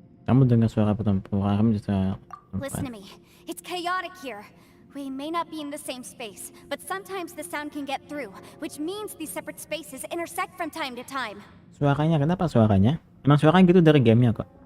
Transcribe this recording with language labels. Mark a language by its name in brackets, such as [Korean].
[Indonesian] Kamu dengar suara pertempuran, kamu bisa. [English] Listen to me. It's chaotic here. We may not be in the same space, but sometimes the sound can get through, which means these separate spaces intersect from time to time. [Indonesian] Suaranya, kenapa suaranya? Emang suaranya gitu dari gamenya kok.